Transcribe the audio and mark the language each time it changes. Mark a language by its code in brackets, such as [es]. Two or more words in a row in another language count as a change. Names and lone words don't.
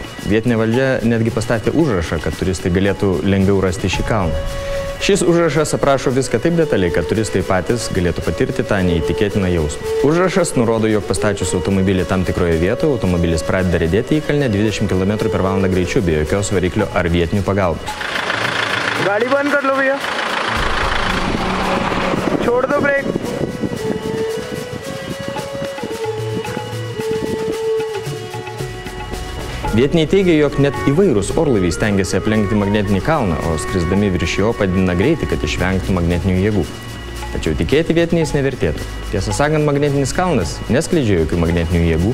[lt] Vietinė valdžia netgi pastatė užrašą, kad turistai galėtų lengviau rasti šį kalną. Šis užrašas aprašo viską taip detaliai, kad turistai patys galėtų patirti tą neįtikėtiną jausmą. Užrašas nurodo, jog pastačius automobilį tam tikroje vietoje, automobilis pradeda riedėti į kalnę 20 km/h greičiu be jokios variklio ar vietinių pagalbos. [hi] गाड़ी बंद कर लो भैया, छोड़ दो ब्रेक। [lt] Vietiniai teigia, jog net įvairūs orlaiviai stengiasi aplenkti magnetinį kalną, o skrisdami virš jo padidina greitį, kad išvengtų magnetinių jėgų. Tačiau tikėti vietiniais nevertėtų. Tiesą sakant, magnetinis kalnas neskleidžia jokių magnetinių jėgų.